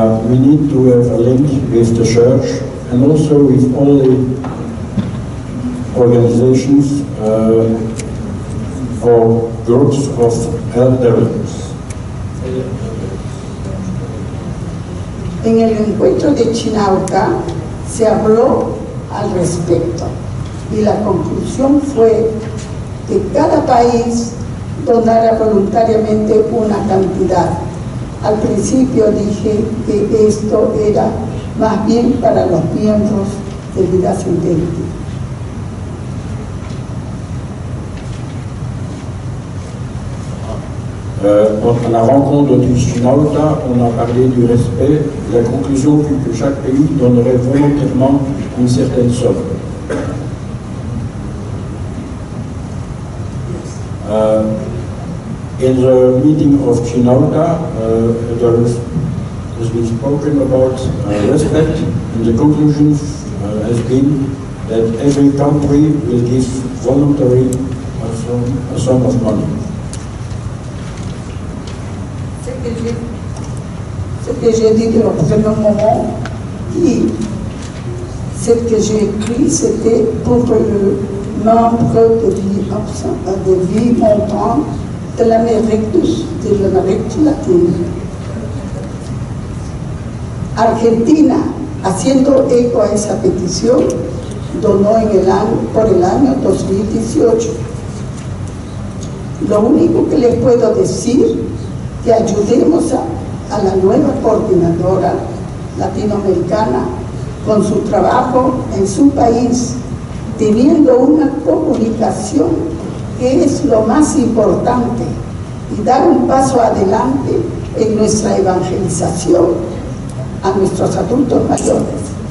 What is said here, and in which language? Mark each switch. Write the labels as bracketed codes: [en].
[en] We need to have a link with the church and also with all the organizations or groups of elders. [es] En el encuentro de Chinauta se habló al respecto y la conclusión fue que cada país donara voluntariamente una cantidad. Al principio dije que esto era más bien para los miembros de Vida Sintética. [fr] À la rencontre du Chinauta, on a parlé du respect. La conclusion fut que chaque pays donnerait volontairement une certaine somme. [en] In the meeting of Chinauta, there has been spoken about respect, and the conclusion has been that every country will give voluntarily a sum of money. [fr] Ce que j'ai dit au premier moment, et ce que j'ai écrit, c'était pour le membre de vie montante de l'Amérique latine. [es] Argentina, haciendo eco a esa petición, donó por el año 2018. Lo único que les puedo decir que ayudemos a la nueva coordinadora latinoamericana con su trabajo en su país, teniendo una comunicación que es lo más importante y dar un paso adelante en nuestra evangelización a nuestros adultos mayores.